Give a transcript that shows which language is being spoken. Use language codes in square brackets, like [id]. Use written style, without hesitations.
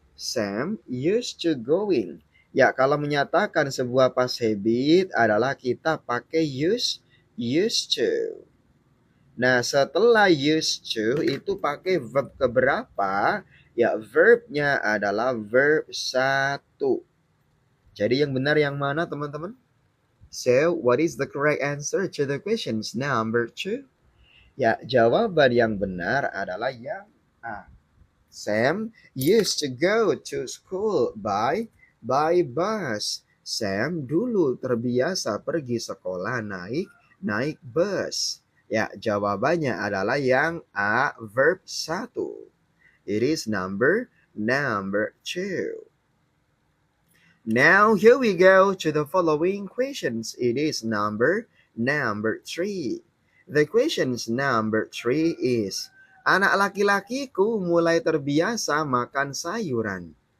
[en] Sam used to going. [id] Ya, kalau menyatakan sebuah past habit adalah kita pakai used to. Nah, setelah used to itu pakai verb keberapa? Ya, verbnya adalah verb 1. Jadi yang benar yang mana, teman-teman? [en] So, what is the correct answer to the questions number 2? [id] Ya, jawaban yang benar adalah yang A. [en] Sam used to go to school by bus. [id] Sam dulu terbiasa pergi sekolah naik bus. Ya, jawabannya adalah yang A, verb 1. [en] It is number 2. Now, here we go to the following questions. It is number 3. The questions number 3 is, [id] anak laki-lakiku mulai terbiasa makan sayuran.